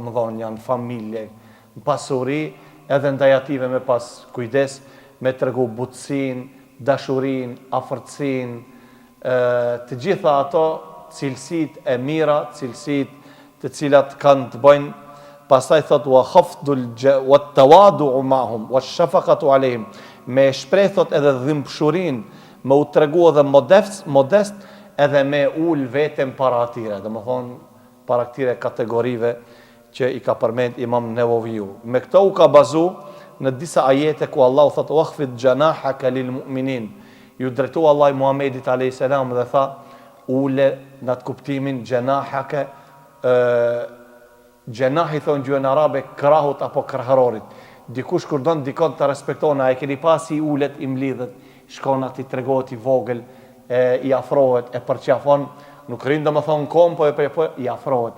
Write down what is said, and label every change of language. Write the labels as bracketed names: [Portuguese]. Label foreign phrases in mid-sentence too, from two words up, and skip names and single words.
[Albanian] më thonë, janë familje, në pasuri, edhe ndaj ative me pas kujdes, me tregu butësin, dashurin, afërtësin, të gjitha ato cilësit e mira, cilësit të cilat kanë të bëjnë, pastaj thot [Arabic] والخفض والتواضع معهم والشفقة عليهم, [Albanian] me shpreh thot edhe dhimbshurin, me u tregu edhe modest edhe me ul veten para atyre, domethënë para këtyre kategorive që i ka përmend Imam Nawawiu. Me këto u ka bazu në disa ajete ku Allahu thot [Arabic] واخفض جناحك للمؤمنين. [Albanian] Ju drejtu Allah Muhammedit a.s. dhe tha ule në atë kuptimin janahaka, gjenahi thonë gjuhën arabe krahut apo krahërorit. Dikush kur don dikon të respekton, a e keni pasi ulet i mlidhet, shkon ati tregohet i vogël, i afrohet, e përqafon, nuk rinë dhe më thonë kom, po i afrohet.